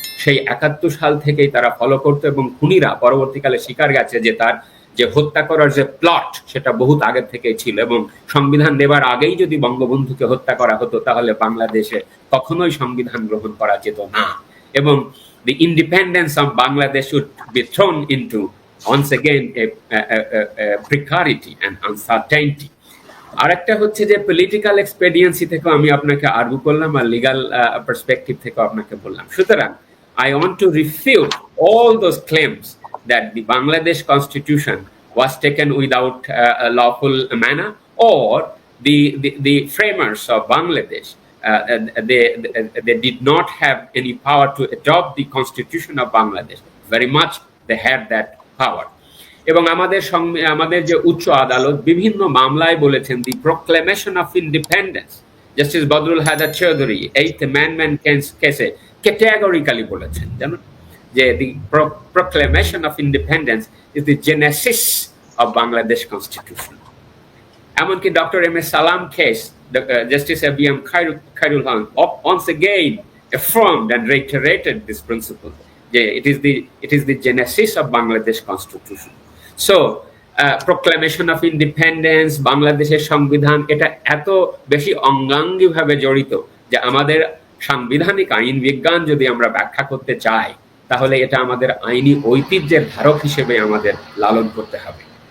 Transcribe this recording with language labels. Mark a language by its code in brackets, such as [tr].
[bn] সেই 71 সাল থেকেই তারা ফলো করতো এবং খুনিরা পরবর্তীকালে স্বীকার গেছে যে তার যে হত্যা করার যে প্লট সেটা বহুত আগে থেকেই ছিল, এবং সংবিধান দেবার আগেই যদি বঙ্গবন্ধুকে হত্যা করা হতো তাহলে বাংলাদেশে কখনোই সংবিধান গ্রহণ করা যেত না, এবং [en] the independence of Bangladesh would be thrown into once again a precarity and uncertainty. [bn] আরেকটা হচ্ছে যে পলিটিক্যাল এক্সপেডিয়েন্সি থেকে আমি আপনাকে আর্গু করলাম, আর লিগাল পার্সপেক্টিভ থেকে আপনাকে বললাম। [en] সুতরাং I want to refute all those claims that the Bangladesh constitution was taken without a lawful manner, or the framers of Bangladesh they did not have any power to adopt the constitution of Bangladesh. Very much they had that power. [bn] এবং আমাদের যে উচ্চ আদালত বিভিন্ন মামলায় বলেছেন, [en] The proclamation of independence, justice Badrul Haider Chowdhury 8th amendment কেসে categorically বলেছেন জানেন যে the proclamation of independence is the genesis of Bangladesh constitution. [bn] এমনকি ডক্টর এম এ সালাম case, justice ABM Khairul Haque [en] once again affirmed and reiterated this principle, যে it is the genesis of Bangladesh constitution. So proclamation of independence, [bn] বাংলাদেশের সংবিধান, এটা এত বেশি অঙ্গাঙ্গিভাবে জড়িত যে আমাদের সাংবিধানিক আইন বিজ্ঞান যদি আমরা ব্যাখ্যা করতে চাই, তাহলে এটা আমাদের আইনি ঐতিহ্যের ধারক হিসেবে আমাদের লালন করতে হবে।